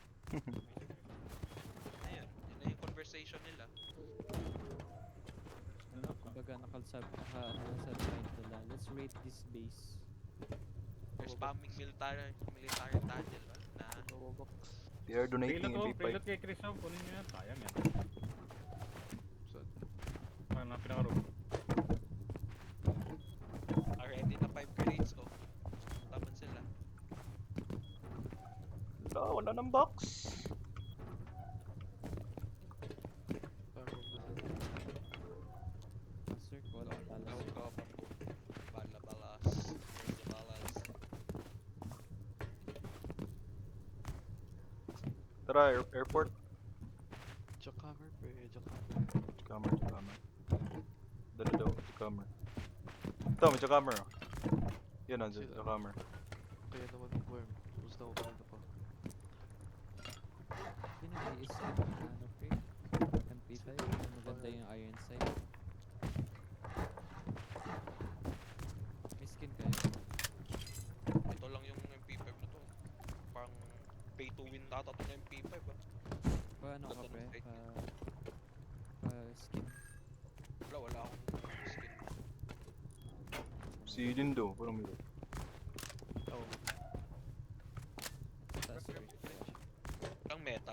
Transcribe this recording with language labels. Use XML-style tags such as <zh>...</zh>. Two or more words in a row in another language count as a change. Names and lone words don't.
<tl>Ayun, yun na yung conversation nila. Kumbaga ano sa mind nila.</tl> <en>Let's raid this base. They're spamming military tunnel na They are donating Payload MP5.</en> <tl>payload kay Chris Hub, kunin nyo yan. Sayang yan. Ano na pinaka-room? already na 5 grenades ko. Taman sila. Wala ng box. Sir, wala Go, balas. go, go. Balas.</tl> <en>Where's the balas?</en> <tl>Tara, airport. Jackhammer, pre. Jackhammer. Dala daw, jackhammer. Ito, may jackhammer. Yan ang jackhammer. Kaya naman ng worm. Tapos na ako kanina pa. Yun yung may isip na ano, pre. MP5. Maganda yung iron sight. May skin kayo. Ito lang yung MP5 na to. Parang</tl> <en>pay to win</en> <tl>ata to ng MP5 ah. Ano ka, Ganda ng pre? sight. Skin. Wala akong skin. Si Lindo, parang may Oo. Taas, pre. Ang metal?</tl>